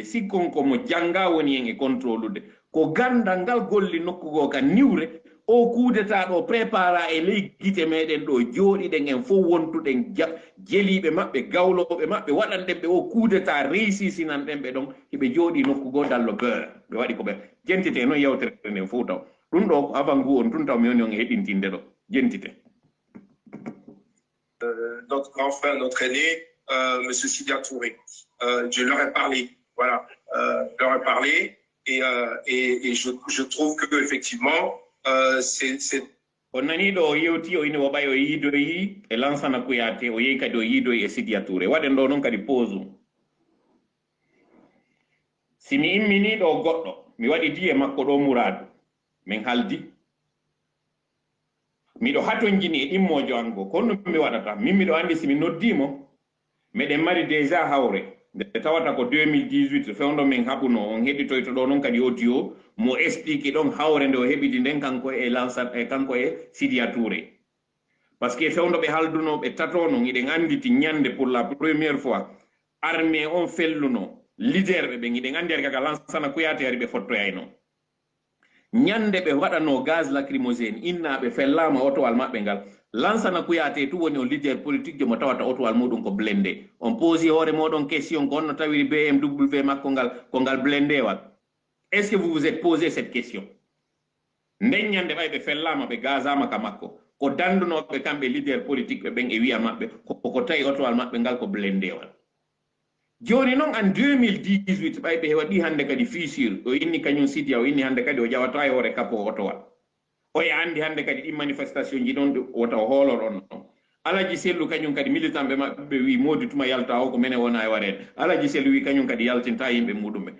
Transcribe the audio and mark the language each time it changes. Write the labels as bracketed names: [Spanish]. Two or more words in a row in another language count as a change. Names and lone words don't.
[Fula] sikkon komo janga woni en e contrôlude ko gandal ngal golli nokkugo ka niwre o kudeta ɗo prépara e ley guite meɗen ɗo jooɗiɗen en fof wontuɗen jeliɓe maɓɓe gawloɓe maɓɓe waɗanɗen ɓe o kudeta réussisinan ɗen ɓe ɗon hiɓe jooɗi nokkugo dallo beurre ɓe waɗi ko ɓe jentite noon yewtere nden fof taw ɗum ɗo ko avant ngu on tun taw mi woni on e heɗintinde ɗo jentite. [French] Notre grand frère, notre aîné, Monsieur Sidia Touré. Je leur ai parlé, voilà, je leur ai parlé et je trouve que effectivement c'est [Fula] on nani ɗo o yewti o ini o ɓay o yiidoyi e Lansana Kouyaté o yehi kadi o yiidoyi e Sidia Touré waɗen ɗo noon kadi pause si mi immini ɗo goɗɗo mi waɗi di e makko ɗo Mouradu min haldi miɗo hatonjini e ɗimmojo ango kono mi waɗata min miɗo andi si mi noddimo meɗen mari déjà hawre nde tawata ko 2018 fewndo min haɓuno on heɗitoyto ɗo noon kadi audio mo explique ɗon hawre nde o heɓidi nden kanko e Lansana e kanko e Sidia Touré [French] par ce que [Fula] fewndo ɓe halduno ɓe tato non iɗen anditi ñande [French] pour la première fois [Fula] armée on felluno leader ɓe ɓen iɗen andi kaka Lansana Kouyaté ari ɓe fottoyayno ñande ɓe waɗano [French] gaz lacrymogène [Fula] innaɓe fellama otowal maɓɓe ngal Lansana Kouyaté tu woni o [French] leader politique [Fula] jomo tawata otowal muɗum ko blindé on posi hoore moɗon question ko onno tawiri BMW makko ngal ko ngal blindé wal [French] est ce que vous vous êtes posé cette question [Fula] nden ñande ɓay ɓe fellama ɓe gazama ka makko ko dandunoɓe kamɓe [French] leader politique [Fula] ɓe ɓen e wiya maɓɓe ko tawi otowal maɓɓe ngal ko blindé wal joni noon en 2018 ɓay ɓe waɗi hande kadi fissure o inni kañum Sidia o inni hande kadi o jawata e hoore kappo otowal o e andi hande kadi ɗi manifestation ji ɗon wota o hoolor on ɗon Alaji Sellu kañum kadi militant ɓe maɓɓe wi modi tuma yalta o ko mene wona e wareede Alaji Sellu wi kañum kadi yaltinta yimɓe muɗum ɓe